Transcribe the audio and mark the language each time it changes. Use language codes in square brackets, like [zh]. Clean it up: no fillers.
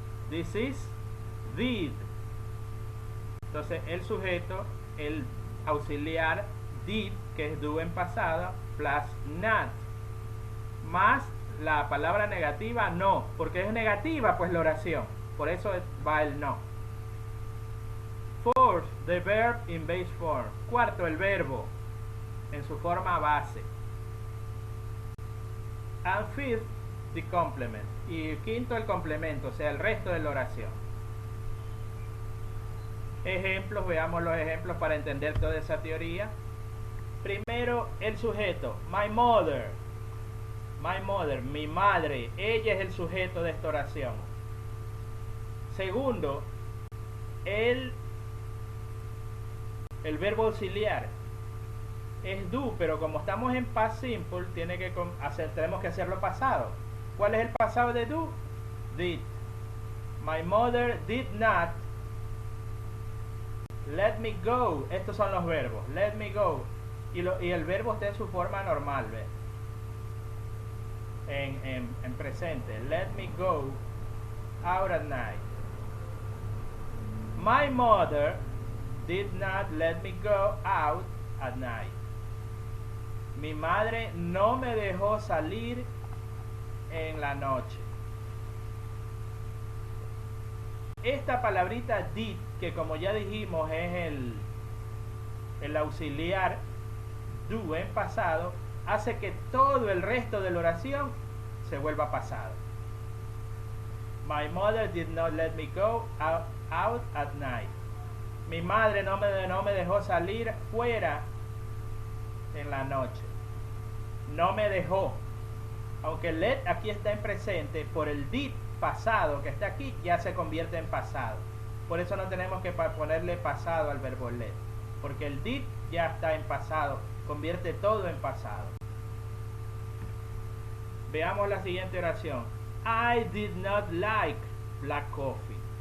[en] This is did. [es] Entonces, el sujeto, el auxiliar did, que es do en pasado, plus not, más la palabra negativa no, porque es negativa pues la oración, por eso va el no. [en] Fourth, the verb in base form. [es] Cuarto, el verbo en su forma base. [en] And fifth, the complement. [es] Y quinto, el complemento, o sea, el resto de la oración. Ejemplos, veamos los ejemplos para entender toda esa teoría. Primero, el sujeto, [en] my mother. My mother, [es] mi madre. Ella es el sujeto de esta oración. Segundo, el verbo auxiliar. Es do, pero como estamos en past simple, tenemos que hacerlo pasado. ¿Cuál es el pasado de do? Did. [en] My mother did not let me go. [es] Estos son los verbos. [en] Let me go. [es] Y el verbo está en su forma normal, ¿ves? En presente. [en] Let me go out at night. My mother did not let me go out at night. [es] Mi madre no me dejó salir en la noche. Esta palabrita did, que como ya dijimos es el auxiliar do en pasado, hace que todo el resto de la oración se vuelva pasado. [en] My mother did not let me go out at night. [es] Mi madre no me dejó salir fuera en la noche. No me dejó. Aunque let aquí está en presente, por el did pasado que está aquí ya se convierte en pasado. Por eso no tenemos que ponerle pasado al verbo let, porque el did ya está en pasado, convierte todo en pasado. Veamos la siguiente oración. [en] I did not like black coffee.